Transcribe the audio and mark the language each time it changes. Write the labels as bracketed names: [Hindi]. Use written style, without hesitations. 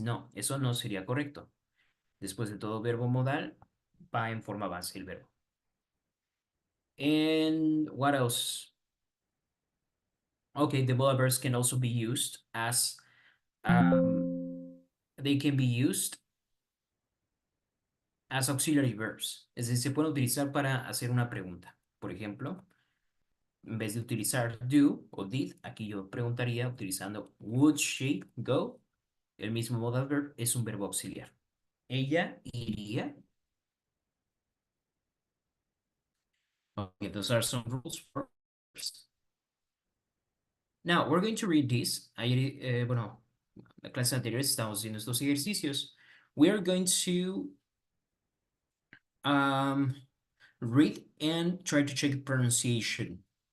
[Spanish] No, eso no sería correcto. Después de todo verbo modal, va en forma base el verbo. [English] And what else? Okay, the modal verbs can also be used as, they can be used as auxiliary verbs. [Spanish] Es decir, se pueden utilizar para hacer una pregunta. Por ejemplo, en vez de utilizar do o did, aquí yo preguntaría utilizando [English] would she go. [Spanish] El mismo modal verb es un verbo auxiliar. Ella iría. [English] Okay, those are some rules for verbs. Now, we're going to read this. [Spanish] Bueno, la clase anterior estamos haciendo estos ejercicios. [English] We are going to read and try to check pronunciation.